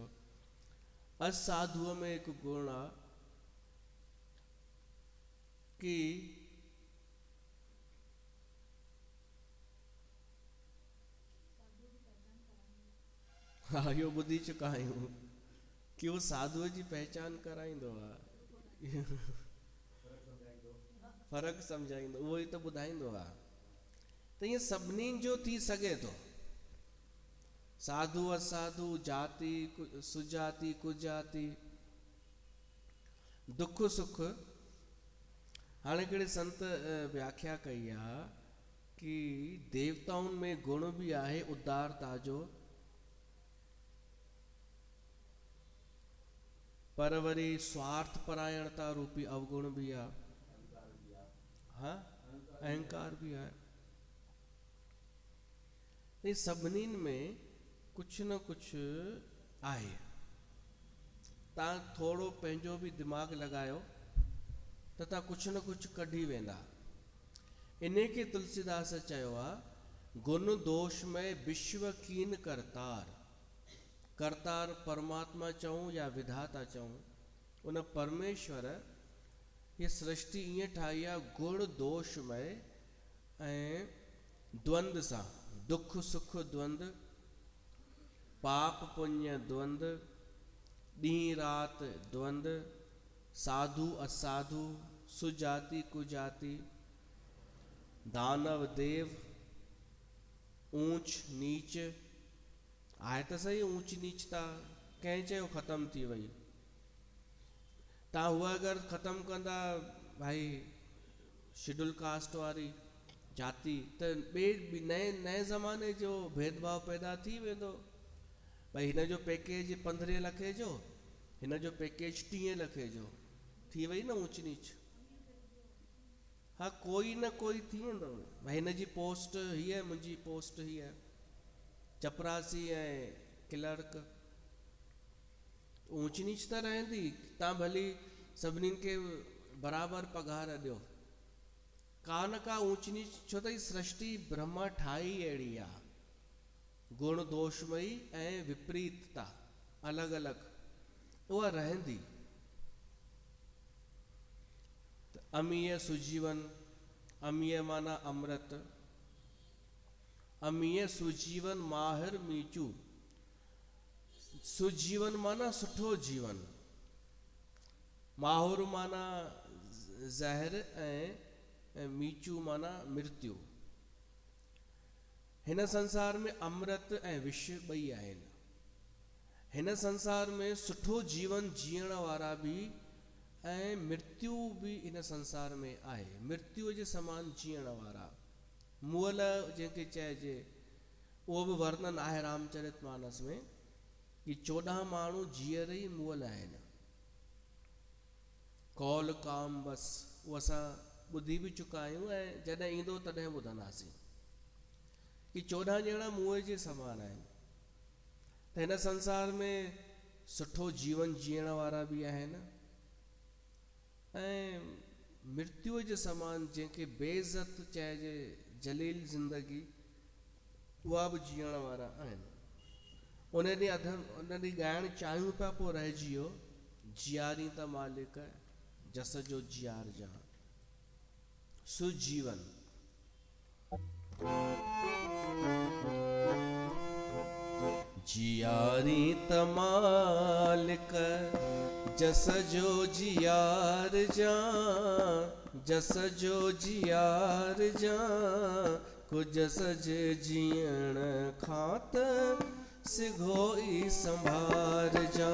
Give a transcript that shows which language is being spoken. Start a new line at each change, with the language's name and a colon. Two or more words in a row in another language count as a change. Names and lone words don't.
Sindhi: असाधुअ में हिकु गुण आहे कि हाँ इहो ॿुधी चुका आहियूं कि उहो साधुअ जी पहचान कराईंदो आहे, फ़र्क़ु सम्झाईंदो, उहो ई त ॿुधाईंदो आहे। त ईअं सभिनीनि जो थी सघे थो, साधु असाधु, जाति सुजाति कुजाति, दुख सुख। हाणे हिकिड़े संत व्याख्या कई आहे कि देवताउनि में गुण बि आहे उदारता जो, पर वरी स्वार्थ परायणता रूपी अवगुण भी आ, हाँ अहंकार भी आहे। ये सभिनीनि में कुछ न कुछ आहे। तव्हां थोड़ो पंहिंजो भी दिमाग़ लगायो त तव्हां कुछ न कुछ कढी वेंदा। इन्हे के तुलसीदास चयो आ,
Awadhi: गुण दोष में विश्व कीन करतार।
Sindhi: करतार परमात्मा चऊं या विधाता चऊं, उन परमेश्वर ये सृष्टि ईअं ठाही आहे गुण दोष में ऐं द्वंद सां, दुख सुख द्वंद, पाप पुण्य द्वंद, ॾींहुं राति द्वंद, साधु असाधु, सुजाति कुजाति, दानव देव, ऊंच नीच। आहे त सही ऊंच नीचता, कंहिं चयो ख़त्म थी वई। तव्हां हुआ अगरि ख़त्म कंदा भाई
English: scheduled caste
Sindhi: वारी जाति, त ॿिए नए ज़माने जो भेदभाव पैदा थी वेंदो। भाई हिन जो पैकेज 15 लखे जो, हिन जो पैकेज 30 लखे जो, थी वई न ऊंच नीच। हाँ कोई न कोई थी वेंदो। भाई हिन जी पोस्ट हीअ, मुंहिंजी पोस्ट हीअ, चपरासी ऐं क्लर्क, ऊंच नीच त रहंदी। तव्हां भली सभिनीनि खे बराबर पघार ॾियो, का न का ऊंच नीच, छो त सृष्टि ब्रह्मा ठाही अहिड़ी आहे, गुण दोषमयी ऐं विपरीतता अलॻि अलॻि उहा रहंदी।
Awadhi: अमीय सुजीवन,
Sindhi: अमीय माना अमृत,
Awadhi: अमीय सुजीवन माहिर मीचू।
Sindhi: सुजीवन माना सुठो जीवन, माहुर माना ज़हर ऐं मीचू माना मृत्यु। हिन संसार में अमृत ऐं विष ॿई आहिनि। हिन संसार में सुठो जीवन जीअण वारा भी ऐं मृत्यु भी इन संसार में आहे। मृत्यु जे समान जीअण वारा, मुअल जंहिंखे चइजे, उहो भी वर्णन आहे रामचरितमानस में कि 14 माण्हू जीअर ई मुअल आहिनि। कौल काम बस, उहो असां ॿुधी भी चुका आहियूं ऐं जॾहिं ईंदो तॾहिं ॿुधंदासीं कि 14 ॼणा मुए जे समान आहिनि। त हिन संसार में सुठो जीवन जीअण वारा भी आहिनि ऐं मृत्यु जे समान जंहिंखे बेइज्जत चइजे, जलील ज़िंदगी, उहा भी जीअण वारा आहिनि। उन ॾींहुं ॻाइण चाहियूं पिया, पोइ रहिजी वियो, जियारी त मालिक जस जो जियार जा। सुजीवन जियारी त मालिक जस जो जियार जा, जस जो जियार जा, को जस जे जीअण खां त सिघो ई संभार जा।